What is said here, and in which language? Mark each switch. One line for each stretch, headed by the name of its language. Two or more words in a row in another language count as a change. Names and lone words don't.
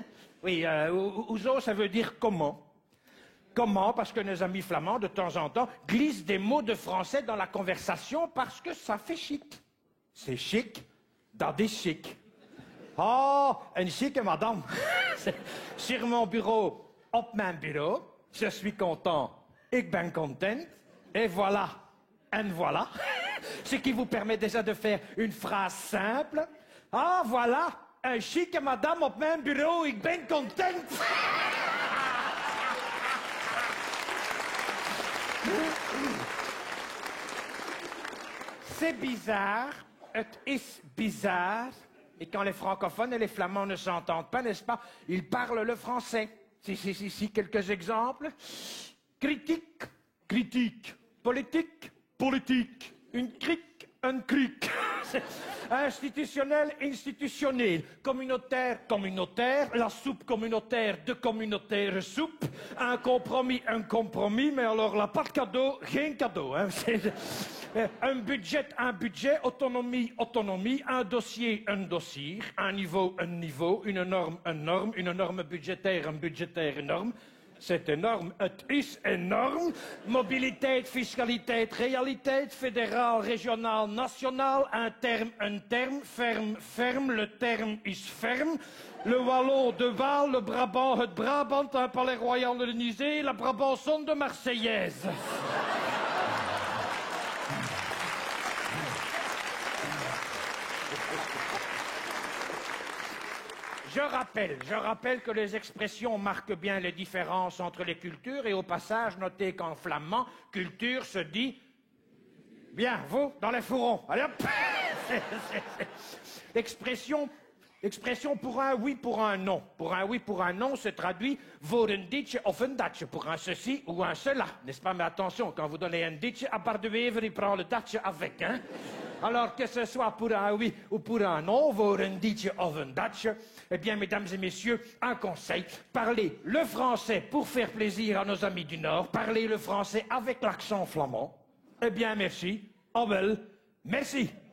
French: Oui, ouzo, ça veut dire comment. Comment? Parce que nos amis flamands, de temps en temps, glissent des mots de français dans la conversation parce que ça fait chic. C'est chic dans des chics. Oh, une chic madame. Sur mon bureau,
Dutch: op mijn bureau,
French: je suis content,
Dutch: ik ben content,
French: et voilà,
Dutch: en voilà. Ce qui vous permet déjà de faire une phrase simple.
French: Ah, voilà, un chic madame
Dutch: op mijn bureau, ik ben content.
French: C'est bizarre,
Dutch: het is bizarre.
French: Et quand les francophones et les flamands ne s'entendent pas, n'est-ce pas, ils parlent le français. Si, quelques exemples. Critique, critique. Politique, politique. Une crique, un cric. Institutionnel, institutionnel. Communautaire, communautaire. La soupe communautaire,
Dutch: de communautaire soupe.
French: Un compromis. Mais alors là, pas de cadeau, rien cadeau. Hein. Un budget, autonomie, autonomie. Un dossier, un dossier. Un niveau, une norme, une norme budgétaire, une norme. C'est énorme,
Dutch: het is enorm. Mobiliteit, fiscaliteit, realiteit,
French: fédéral, régional, national, un terme, ferme, le terme is ferme. Le Wallon de Waal, le Brabant,
Dutch: het Brabant,
French: un palais royal de Nizé, la Brabançonne de Marseillaise. Je rappelle que les expressions marquent bien les différences entre les cultures et au passage, notez qu'en flamand, culture se dit... Bien, vous, dans les fourrons. Allez hop. L'expression pour un oui, pour un non. Pour un oui, pour un non se traduit
Dutch: voor een ditje of een datje.
French: Pour un ceci ou un cela, n'est-ce pas? Mais attention, quand vous donnez un ditje, à part de vivre, il prend le datje avec, hein? Alors que ce soit pour un oui ou pour un non,
Dutch: voor een ditje of een datje,
French: eh bien, mesdames et messieurs, un conseil. Parlez le français pour faire plaisir à nos amis du Nord. Parlez le français avec l'accent flamand. Eh bien, merci.
Dutch: Oh wel,
French: merci.